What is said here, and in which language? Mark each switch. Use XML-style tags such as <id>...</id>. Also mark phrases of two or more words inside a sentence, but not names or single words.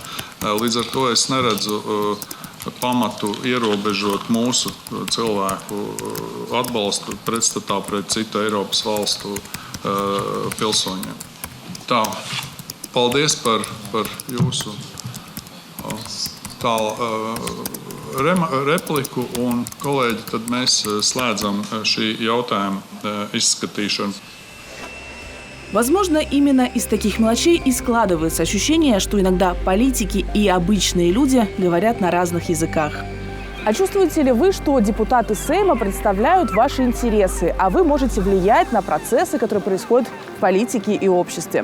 <lv>Līdz ar to es neredzu pamatu ierobežot mūsu cilvēku atbalstu pretstatā pret citu Eiropas valstu pilsoņiem. Tā, paldies par jūsu repliku un kolēģi, tad mēs slēdzam šī jautājuma izskatīšanu.</lv> <ru>Возможно, именно из таких мелочей и складывается ощущение, что иногда политики и обычные люди говорят на разных языках. А чувствуете ли вы, что депутаты Сейма представляют ваши интересы, а вы можете влиять на процессы, которые происходят в политике и обществе?</ru>